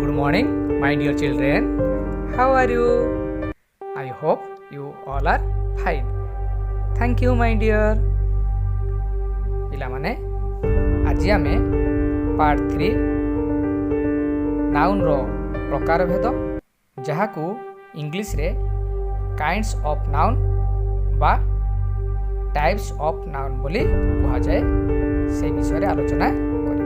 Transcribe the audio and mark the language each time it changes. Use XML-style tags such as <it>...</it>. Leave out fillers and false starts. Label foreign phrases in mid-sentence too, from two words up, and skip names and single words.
<en>morning, my dear children. How are you? I hope you all are fine. Thank you, my dear.</en> <or>ପିଲାମାନେ ଆଜି ଆମେ ପାର୍ଟ 3 ନାଉନ୍ର ପ୍ରକାରଭେଦ ଯାହାକୁ ଇଂଲିଶରେ</or> <en>kinds of noun</en> <or>ବା</or> <en>types of noun</en> <or>ବୋଲି କୁହାଯାଏ ସେହି ବିଷୟରେ ଆଲୋଚନା କରିବା।</or>